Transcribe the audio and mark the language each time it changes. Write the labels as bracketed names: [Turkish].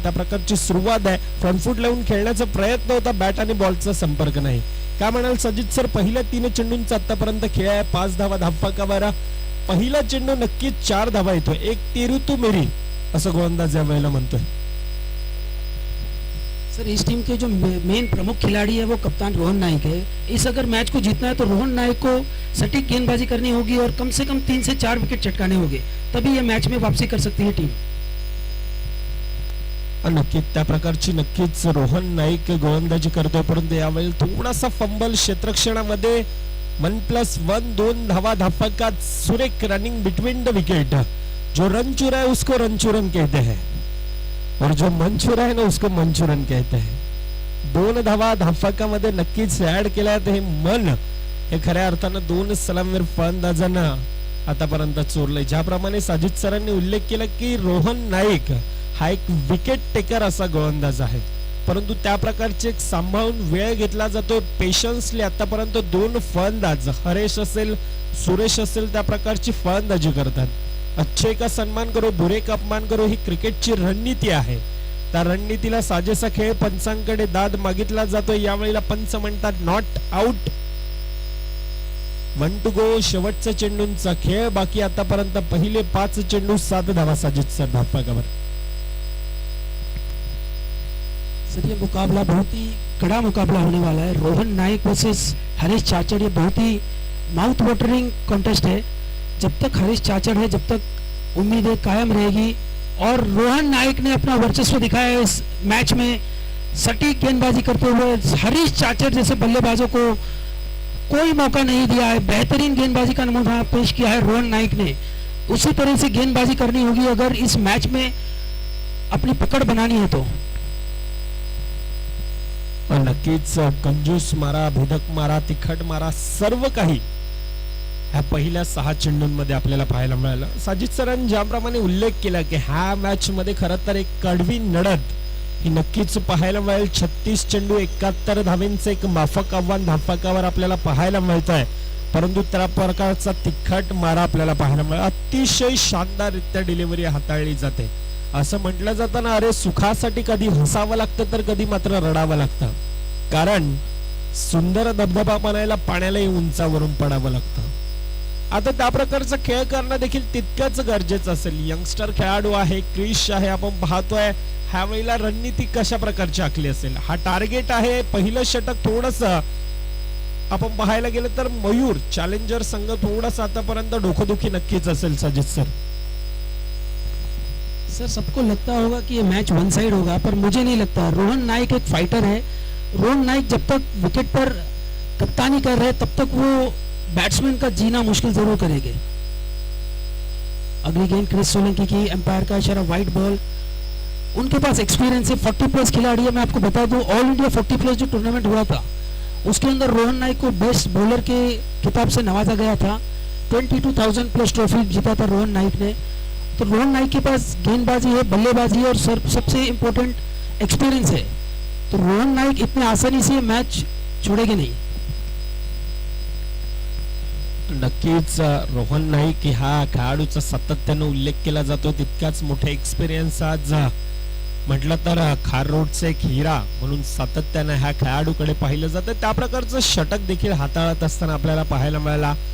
[Marathi] त्या प्रकारची सुरुवात आहे. फ्रंट फूट लावून खेळण्याचा प्रयत्न होता, बॅट आणि बॉलचा संपर्क नाही. काय म्हणाल सजित सर, पहिल्या 3 चेंडूंचा आतापर्यंत खेळ आहे, 5 धावा धावफलकावर. पहिला चेंडू नक्कीच 4 धावा येतोय. एक तिरू तू मेरी असं गोलंदाज या वेळेला म्हणतोय. [Hindi] सर इस टीम के जो मेन प्रमुख खिलाड़ी है वो कप्तान रोहन नाइक है. इस अगर मैच को जीतना है तो रोहन नाइक को सटीक गेंदबाजी करनी होगी और कम से कम 3 से 4 विकेट चटकाने होंगे, तभी ये मैच में वापसी कर सकती है टीम. [Marathi] नक्कीच त्या प्रकारची नक्कीच रोहन नाईक गोलंदाजी करतोय, परंतु यावेळी थोडासा फंबल क्षेत्ररक्षणामध्ये 1+1 2 धावा धावफलकात. सुरेख रनिंग बिटवीन द विकेट. [Hindi] जो रन चुरा है उसको रनचूरन कहते हैं और जो मन चुरा है ना उसको मनचूरन कहते हैं. [Marathi] 2 धावा धावफलकामध्ये नक्कीच ऍड केल्या. हे मन हे खऱ्या अर्थानं 2 सलामीवीर फलंदाजांना आतापर्यंत चोरलंय. ज्याप्रमाणे साजिद सरांनी उल्लेख केला की रोहन नाईक हा एक विकेट टेकर असा गोलंदाज आहे, परंतु त्या प्रकारचे एक सांभाळून वेळ घेतला जातो. पेशन्सली आतापर्यंत 2 फलंदाज हरेश असेल सुरेश असेल त्या प्रकारची फलंदाजी करतात. [Hindi] अच्छे का सन्मान करो बुरे का अपमान करो [Marathi] ही क्रिकेटची रणनीती आहे. त्या रणनीतीला साजेसा खेळ पंचांकडे दाद मागितला जातो. यावेळेला पंच म्हणतात नॉट आउट, 1 to go. शेवटचा चेंडूंचा खेळ बाकी. आतापर्यंत पहिले 5 चेंडू 7 धावा साजिद सर धावफलकावर. [Hindi] सर ये मुकाबला बहुत ही कड़ा मुकाबला होने वाला है. रोहन नाइक वर्सेस हरीश चाचड़, ये बहुत ही माउथ वाटरिंग कॉन्टेस्ट है. जब तक हरीश चाचड़ है जब तक उम्मीदें कायम रहेगी और रोहन नाइक ने अपना वर्चस्व दिखाया है इस मैच में. सटीक गेंदबाजी करते हुए हरीश चाचड़ जैसे बल्लेबाजों को कोई मौका नहीं दिया है. बेहतरीन गेंदबाजी का नमूना पेश किया है रोहन नाइक ने. उसी तरह से गेंदबाजी करनी होगी अगर इस मैच में अपनी पकड़ बनानी है तो. [Marathi] नक्कीच कंजूस मारा, भेदक मारा, तिखट मारा, सर्व काही ह्या पहिल्या 6 चेंडूंमध्ये आपल्याला पाहायला मिळालं. साजिद सरांनी ज्याप्रमाणे उल्लेख केला की ह्या मॅच मध्ये खरं तर एक कडवी लढत ही नक्कीच पाहायला मिळेल. 36 चेंडू 71 धावेंचं एक माफक आव्हान धावफलकावर आपल्याला पाहायला मिळत आहे, परंतु त्या प्रकारचा तिखट मारा आपल्याला पाहायला मिळेल. अतिशय शानदाररित्या डिलिव्हरी हाताळली जाते. असं म्हटलं जातं ना, अरे सुखासाठी कधी हसावं लागतं तर कधी मात्र रडावं लागतं, कारण सुंदर धबधबा बनायला पाण्यालाही उंचावरून पडावं लागतं. आता त्या प्रकारचा खेळ करणं देखील तितकंच गरजेचं असेल. यंगस्टर खेळाडू आहे, क्रिश आहे, आपण पाहतोय ह्या वेळेला रणनीती कशा प्रकारची आखली असेल. हा टार्गेट आहे. पहिलं षटक थोडस आपण पाहायला गेलं तर मयूर चॅलेंजर संघ थोडासा आतापर्यंत डोकदुखी नक्कीच असेल साजिद सर. [Hindi] सर सबको लगता होगा कि ये मैच वन साइड होगा, पर मुझे नहीं लगता. रोहन नाइक एक फाइटर है. रोहन नाइक जब तक विकेट पर कप्तानी कर रहे हैं तब तक वो बैट्समैन का जीना मुश्किल जरूर करेंगे. अगली गेंद क्रिस सोलंकी की, एम्पायर का इशारा, वाइट बॉल. उनके पास एक्सपीरियंस है, 40+ खिलाड़ी है. मैं आपको बता दूं ऑल इंडिया 40+ जो टूर्नामेंट हुआ था उसके अंदर रोहन नाइक को बेस्ट बॉलर के खिताब से नवाजा गया था. 22,000+ ट्रॉफी जीता था रोहन नाइक ने. तो रोहन नाइक के पास गेंदबाजी है, बल्लेबाजी है और सबसे इम्पोर्टेंट एक्सपीरियंस है. तो रोहन नाइक इतने आसानी से मैच छोड़ेंगे नहीं. [Marathi] नक्कीच रोहन नाईक हा खेळाडूचा सातत्याने उल्लेख केला जातो. तितकाच मोठा एक्सपिरियन्स आज म्हटलं तर खार रोडचा एक हिरा म्हणून सातत्याने ह्या खेळाडूकडे पाहिलं जातं. त्या प्रकारचं षटक देखील हाताळत असताना आपल्याला पाहायला मिळाला.